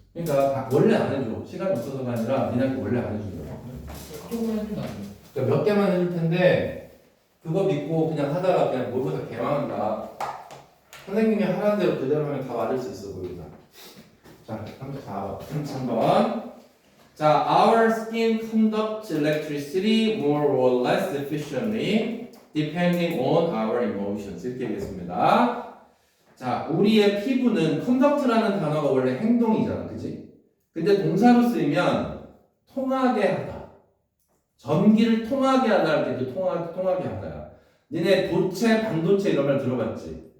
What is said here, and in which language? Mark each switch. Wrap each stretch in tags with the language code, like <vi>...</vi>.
<ko>그러니까 원래 안 해줘. 시간 없어서가 아니라 니네 학교 원래 안 해주더라. 조금 해준다. 그러니까 몇 개만 해줄 텐데 그거 믿고 그냥 하다가 그냥 모의고사 개망한다. 선생님이 하라는 대로 그대로 하면 다 맞을 수 있어 보인다. 자, 33번.</ko> <en>자, our skin conducts electricity more or less efficiently depending on our emotions.</en> <ko>이렇게 얘기했습니다. 자, 우리의 피부는 conduct라는 단어가 원래 행동이잖아, 그지? 근데 동사로 쓰이면 통하게 하다. 전기를 통하게 하다 할 때도 통하게 하다야. 니네 도체, 반도체 이런 말 들어봤지?</ko>